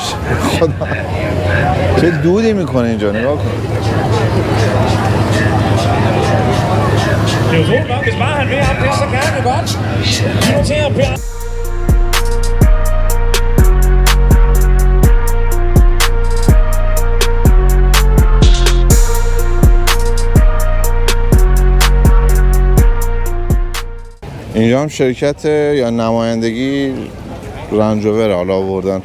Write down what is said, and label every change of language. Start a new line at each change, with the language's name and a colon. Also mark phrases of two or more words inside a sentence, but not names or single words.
Persian: خدا چه دودی میکنه اینجا. نگاه کن.
Danish: Det er jo nok, hvis bare han vil op her, så kan han det godt. Nu til at Per.
Persian: اینجا هم شرکت یا نمایندگی رنج روور حالا آوردن.